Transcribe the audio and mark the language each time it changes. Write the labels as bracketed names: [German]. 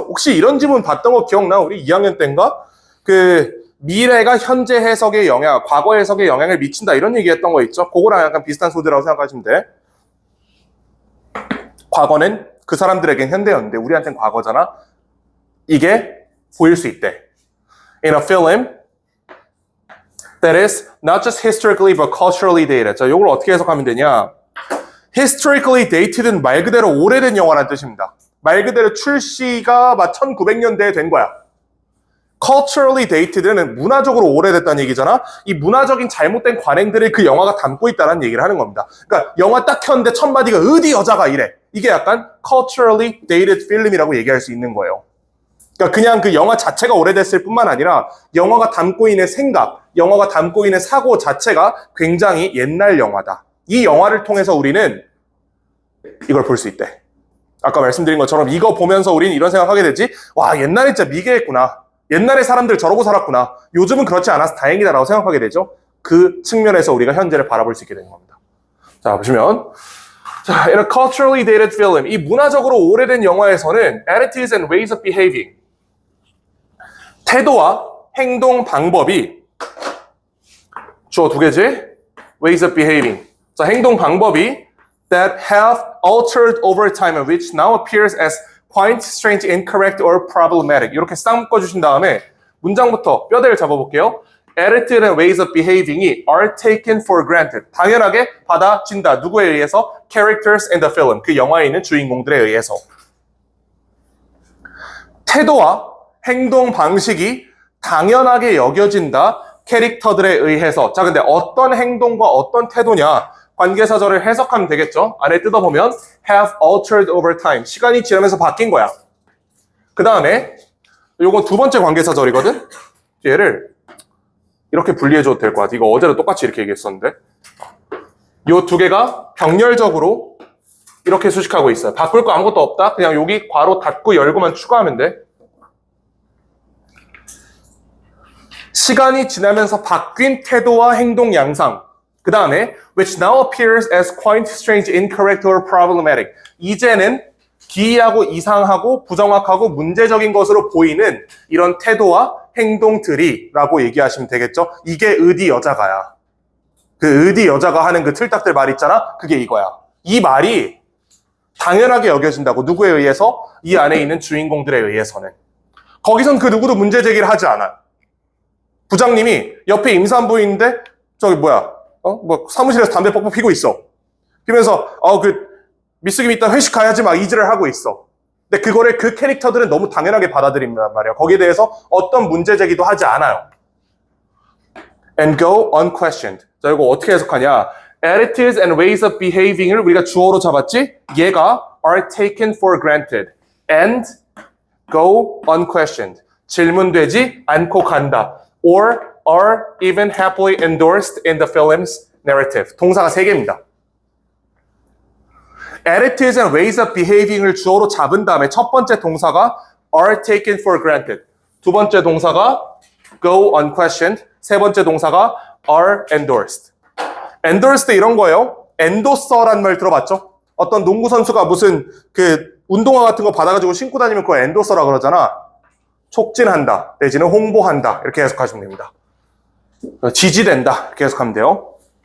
[Korean] 혹시 이런 질문 봤던 거 기억나? 우리 2학년 때인가? 미래가 현재 해석에 영향, 과거 해석에 영향을 미친다, 이런 얘기 했던 거 있죠? 그거랑 약간 비슷한 소재라고 생각하시면 돼. 과거는 그 사람들에겐 현대였는데 우리한테는 과거잖아. 이게 보일 수 있대. [English] In a film that is not just historically but culturally dated. [Korean] 자, 이걸 어떻게 해석하면 되냐? historically dated는 말 그대로 오래된 영화라는 뜻입니다. 말 그대로 출시가 막 1900년대에 된 거야. culturally dated는 문화적으로 오래됐다는 얘기잖아. 이 문화적인 잘못된 관행들을 그 영화가 담고 있다는 얘기를 하는 겁니다. 그러니까 영화 딱 켰는데 첫 마디가 어디 여자가 이래. 이게 약간 culturally dated film이라고 얘기할 수 있는 거예요. 그러니까 그냥 그 영화 자체가 오래됐을 뿐만 아니라 영화가 담고 있는 생각, 영화가 담고 있는 사고 자체가 굉장히 옛날 영화다. 이 영화를 통해서 우리는 이걸 볼 수 있대. 아까 말씀드린 것처럼 이거 보면서 우리는 이런 생각하게 되지. 와, 옛날에 진짜 미개했구나. 옛날에 사람들 저러고 살았구나. 요즘은 그렇지 않아서 다행이다라고 생각하게 되죠. 그 측면에서 우리가 현재를 바라볼 수 있게 되는 겁니다. 자, 보시면 자, [English] in a culturally dated film, [Korean] 이 문화적으로 오래된 영화에서는 [English] attitudes and ways of behaving, [Korean] 태도와 행동 방법이 주어 두 개지? [English] ways of behaving. [Korean] 자, 행동 방법이 [English] that have altered over time and which now appears as quite strange, incorrect, or problematic. [Korean] 이렇게 싹 묶어주신 다음에 문장부터 뼈대를 잡아볼게요. [English] Attitude and ways of behaving이 are taken for granted. [Korean] 당연하게 받아진다. 누구에 의해서? [English] Characters in the film. [Korean] 그 영화에 있는 주인공들에 의해서. 태도와 행동 방식이 당연하게 여겨진다. 캐릭터들에 의해서. 자, 근데 어떤 행동과 어떤 태도냐? 관계사절을 해석하면 되겠죠? 안에 뜯어보면 [English] have altered over time. [Korean] 시간이 지나면서 바뀐 거야. 그 다음에 요건 두 번째 관계사절이거든? 얘를 이렇게 분리해줘도 될 것 같아. 이거 어제도 똑같이 이렇게 얘기했었는데. 요 두 개가 병렬적으로 이렇게 수식하고 있어요. 바꿀 거 아무것도 없다. 그냥 여기 괄호 닫고 열고만 추가하면 돼. 시간이 지나면서 바뀐 태도와 행동 양상. 그 다음에 [English] which now appears as quite strange, incorrect, or problematic. [Korean] 이제는 기이하고 이상하고 부정확하고 문제적인 것으로 보이는 이런 태도와 행동들이 라고 얘기하시면 되겠죠. 이게 의디 여자가야. 그 의디 여자가 하는 그 틀딱들 말 있잖아. 그게 이거야. 이 말이 당연하게 여겨진다고. 누구에 의해서? 이 안에 있는 주인공들에 의해서는. 거기선 그 누구도 문제 제기를 하지 않아. 부장님이 옆에 임산부인데 저기 뭐야 사무실에서 담배 뻑뻑 피고 있어. 그러면서 미스 김 이따 회식 가야지 막 이질을 하고 있어. 근데 그거를 그 캐릭터들은 너무 당연하게 받아들인단 말이야. 거기에 대해서 어떤 문제 제기도 하지 않아요. [English] And go unquestioned. [Korean] 자, 이거 어떻게 해석하냐? [English] Attitudes and ways of behaving을 [Korean] 우리가 주어로 잡았지? 얘가 [English] are taken for granted and go unquestioned. [Korean] 질문되지 않고 간다. [English] Or are even happily endorsed in the film's narrative. [Korean] 동사가 3개입니다. [English] Attitudes and ways of behaving을 [Korean] 주어로 잡은 다음에 첫 번째 동사가 [English] are taken for granted. [Korean] 두 번째 동사가 [English] go unquestioned. [Korean] 세 번째 동사가 [English] are endorsed. [Korean] endorsed 이런 거예요. endorser란 말 들어봤죠? 어떤 농구 선수가 무슨 운동화 같은 거 받아가지고 신고 다니면 그거 endorser라 그러잖아. 촉진한다 내지는 홍보한다 이렇게 해석하시면 됩니다. 지지된다 이렇게 해석하면 돼요.